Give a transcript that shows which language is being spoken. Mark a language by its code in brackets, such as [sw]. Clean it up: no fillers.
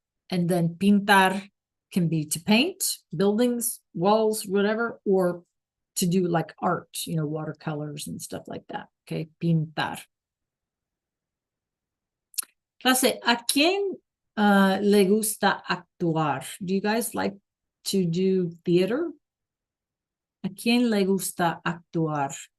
[en] And then pintar can be to paint buildings, walls, whatever, or to do like art, watercolors and stuff like that. Okay, pintar. [es] Clase, ¿a quién le gusta actuar? [en] Do you guys like to do theater? [es] ¿A quién le gusta actuar?